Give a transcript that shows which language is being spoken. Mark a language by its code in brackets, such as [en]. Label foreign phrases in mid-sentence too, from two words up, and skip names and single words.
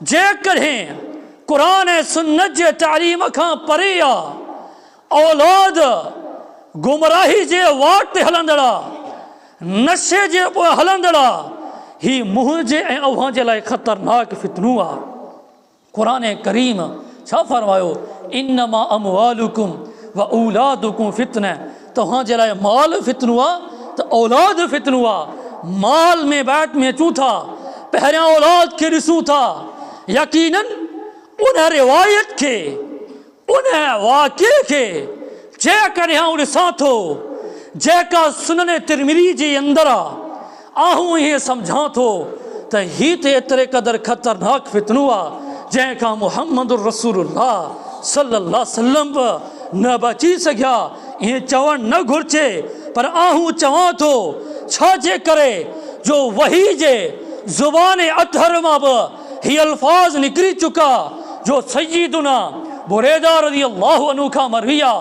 [sd] जेकॾहिं क़ुरान ऐं सुन्नत जे तालीम खां परे आहे, औलाद गुमराही जे वाट ते हलंदड़ आहे, नशे जे पोइ हलंदड़ आहे, ही मुंहिंजे ऐं अव्हां जे लाइ ख़तरनाक फितनू आहे। क़ुरान करीम छा फरमायो, [ar] إنما أموالكم وأولادكم فتنة, [sd] तव्हांजे लाइ माल फितनू आहे त औलाद फितनू आहे। माल में बैट में अचूं था, पहिरियां औलाद खे ॾिसूं था। यकीनन उन रिवायत खे, उन वाक़े खे जेकॾहिं आउं ॾिसां थो जेका सुनन तिरमिज़ी जे अंदरि आहे, आऊं इहे सम्झां थो त हीउ त एतिरे क़दुरु ख़तरनाक फितनो आहे जंहिंखां मुहम्मद [ar] رسول الله صلى الله عليه وسلم [sd] बि न बची सघिया। ईअं चवणु न घुरिजे, पर आऊं चवां थो छाजे करे जो वही जे ज़ुबान अतहर मां बि हीअ अल्फाज़ निकिरी चुका जो सय्यदुना बुरैदा [ar] رضي الله عنه [sd] खां मरवी आहे।